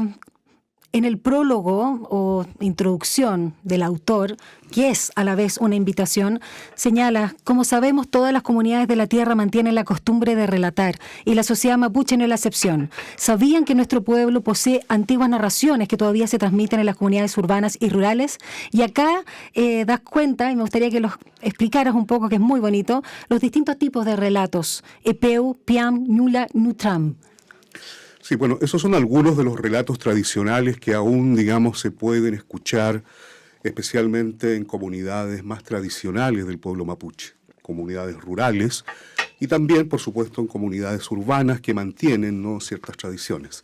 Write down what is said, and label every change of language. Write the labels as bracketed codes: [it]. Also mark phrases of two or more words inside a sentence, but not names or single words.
[es] Jaime, en el prólogo o introducción del autor, que es a la vez una invitación, señala: como sabemos, todas las comunidades de la tierra mantienen la costumbre de relatar, y la sociedad mapuche no es la excepción. ¿Sabían que nuestro pueblo posee antiguas narraciones que todavía se transmiten en las comunidades urbanas y rurales? Y acá das cuenta, y me gustaría que los explicaras un poco, que es muy bonito, los distintos tipos de relatos: [arn] epeu, piam, ñula, nutram. [es] Sí, bueno, esos son algunos de los relatos tradicionales que aún, digamos, se pueden escuchar, especialmente en comunidades más tradicionales del pueblo mapuche, comunidades rurales y también, por supuesto, en comunidades urbanas que mantienen, ¿no?, ciertas tradiciones.